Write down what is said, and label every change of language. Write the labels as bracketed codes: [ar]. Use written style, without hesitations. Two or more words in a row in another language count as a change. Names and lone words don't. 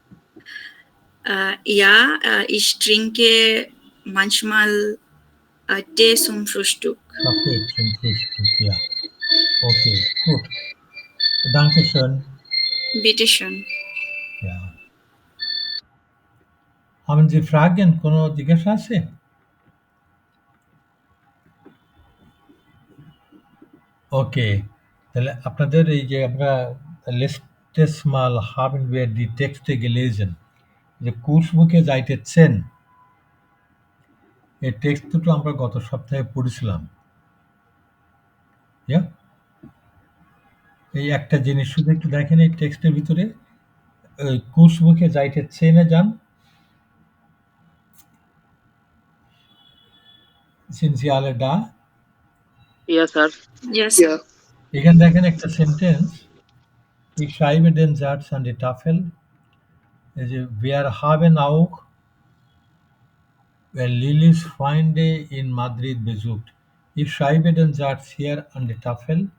[de] Ja, ich trinke manchmal Tee zum Frühstück. Kaffee zum Frühstück, ja. Okay, gut. Dankeschön. Bitte schön. Ja. Haben Sie Fragen? [bn] কোনো জিজ্ঞাসা আছে? ওকে, তাহলে আপনাদের এই যে আমরা [de] letztes Mal haben wir die Texte gelesen, [bn] যে কুর্সবুকে যাইতেছেন এই টেক্সট দুটো আমরা গত সপ্তাহে পড়েছিলাম। এই একটা জিনিস শুধু একটু দেখেন এই টেক্সটের ভিতরে কুর্সবুকে যাইতেছেনে যান [de] sind Sie alle da? [en] Yes, sir. Yes. Yeah. [bn] এখানে দেখেন একটা সেন্টেন্স, [de] Ich schreibe den Satz an die Tafel. Wir haben auch Lilis Freunde in Madrid besucht. Ich schreibe den Satz hier an die Tafel.